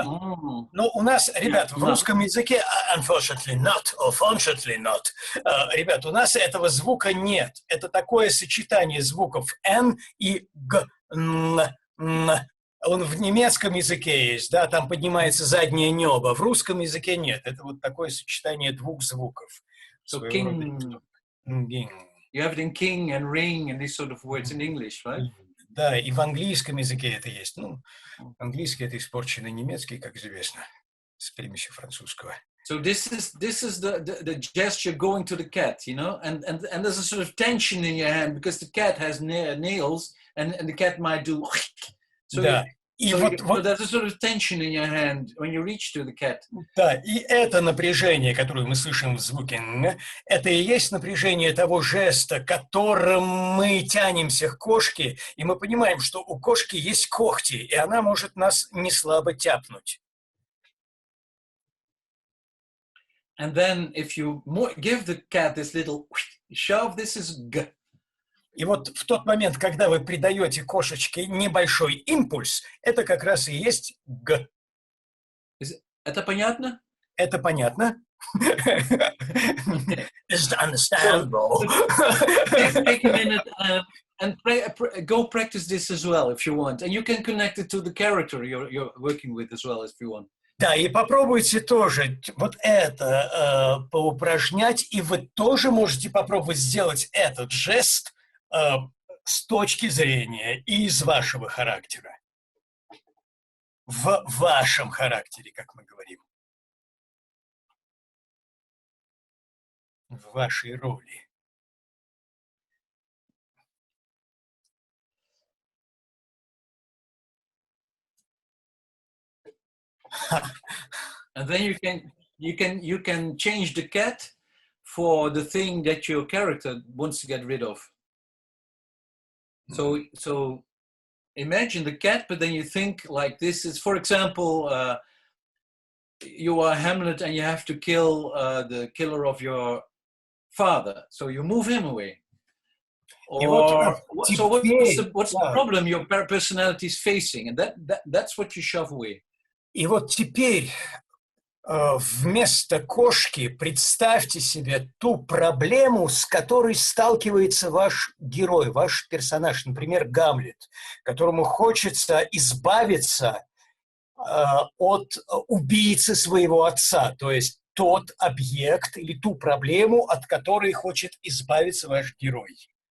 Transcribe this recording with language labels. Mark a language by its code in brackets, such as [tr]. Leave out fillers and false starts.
[ru] Ну, у нас, ребят, в русском языке, [en] unfortunately not, or fortunately not, [ru] ребят, у нас этого звука нет. Это такое сочетание звуков N и Г, Н. Он в немецком языке есть, да, там поднимается заднее небо. В русском языке нет. Это вот такое сочетание двух звуков. [en] So king. You have it in king and ring and these sort of words in English, right? [ru] Да, и в английском языке это есть. Ну, английский это испорченный немецкий, как известно, с примесью французского. [en] So this is the gesture going to the cat, you know, and there's a sort of tension in your hand because the cat has nails and the cat might do. So, [ru] да. И [en] so [ru] вот [en] there's a sort of tension in your hand when you reach to the cat. [ru] Да, и это напряжение, которое мы слышим в звуке «н», это и есть напряжение того жеста, которым мы тянемся к кошке, и мы понимаем, что у кошки есть когти, и она может нас не слабо тяпнуть. And then if you give the cat this little shove, this is g. И вот в тот момент, когда вы придаете кошечке небольшой импульс, это как раз и есть «г». Это понятно? Это понятно? [en] It's understandable. Take a minute and go practice this as well if you want. And you can connect it to the character you're working with as well if you want. [ru] Да, и попробуйте тоже вот это поупражнять, и вы тоже можете попробовать сделать этот жест с точки зрения и из вашего характера. В вашем характере, как мы говорим. В вашей роли. [en] And then you can change the cat for the thing that your character wants to get rid of. So imagine the cat, but then you think like this is, for example, you are Hamlet and you have to kill the killer of your father. So you move him away. Or so what's the problem your personality is facing, and that's what you shove away. [ru] И вот теперь вместо кошки представьте себе ту проблему, с которой сталкивается ваш герой, ваш персонаж, например, Гамлет, которому хочется избавиться от убийцы своего отца, то есть тот объект или ту проблему, от которой хочет избавиться ваш герой.